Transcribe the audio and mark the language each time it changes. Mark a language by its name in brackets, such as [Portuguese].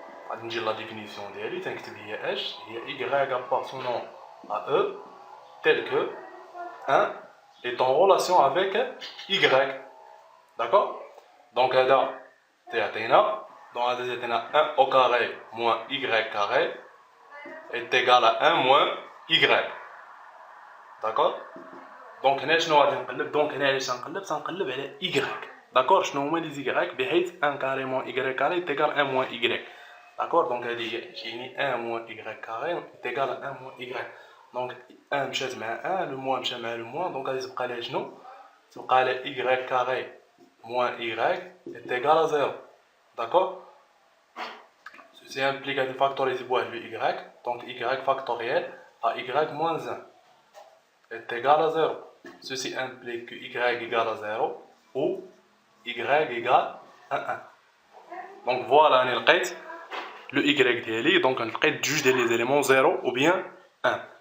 [French] On va dire la définition d'elle. Y appartenant à E tel que 1 est en relation avec y. D'accord. Donc là, donc 1 au carré moins y carré est égal à 1 moins y. D'accord. [Arabic] Donc هنا شنو غادي نقلب؟ دونك هنا علاش غنقلب على y. [French] داكور. [Arabic] شنو هما لي [French] y بحيث 1 carré moins y carré est égal à 1 moins y. داكور. [Arabic] دونك هذه هي كاينين [French] 1 moins y carré est égal à 1 moins y. [Arabic] دونك 1 مشات مع 1، لو موان مشى مع لو موان، دونك غادي تبقى لها شنو؟ تبقى لها [French] y carré moins y est égal à 0. D'accord. Ceci implique de factoriser le y, donc y factoriel à y moins 1 est égal à 0. Ceci implique que y égale à 0 ou y égale à 1. Donc voilà, on a le y d'Eli, donc on a juste les éléments 0 ou bien 1.